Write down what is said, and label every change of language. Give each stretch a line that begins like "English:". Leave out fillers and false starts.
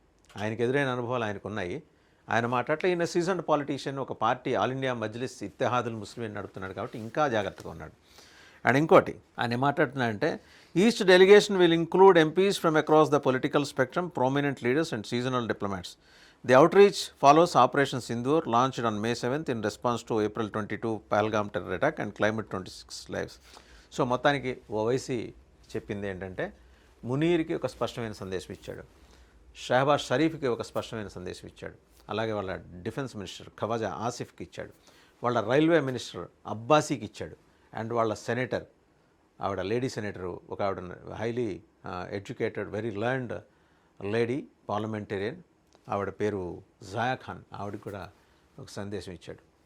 Telugu: ఆయనకు ఎదురైన అనుభవాలు ఆయనకు ఉన్నాయి. ఆయన మాట్లాడలే. ఈయన సీజన్డ్ పాలిటీషియన్, ఒక party all India Majlis Ittehadul ముస్లిం నడుపుతున్నాడు కాబట్టి ఇంకా జాగ్రత్తగా ఉన్నాడు. అండ్ ఇంకోటి ఆయన ఏమాట్లాడుతున్నాడంటే
English: Each delegation will include MPs from across the political spectrum, prominent leaders and seasonal diplomats. The outreach follows Operation Sindoor, launched on May 7th in response to April 22 Pahalgam terror attack and claimed 26 lives.
Telugu: So మొత్తానికి ఓవైసీ చెప్పింది ఏంటంటే మునీర్కి ఒక స్పష్టమైన సందేశం ఇచ్చాడు, షహబాజ్ షరీఫ్కి ఒక స్పష్టమైన సందేశం ఇచ్చాడు, అలాగే వాళ్ళ డిఫెన్స్ మినిస్టర్ ఖవాజా ఆసిఫ్కి ఇచ్చాడు, వాళ్ళ రైల్వే మినిస్టర్ అబ్బాసీకి ఇచ్చాడు, అండ్ వాళ్ళ సెనేటర్, ఆవిడ లేడీ సెనేటరు, ఒక ఆవిడ highly educated very learned lady parliamentarian, ఆవిడ పేరు జాయా ఖాన్, ఆవిడకి కూడా ఒక సందేశం ఇచ్చాడు.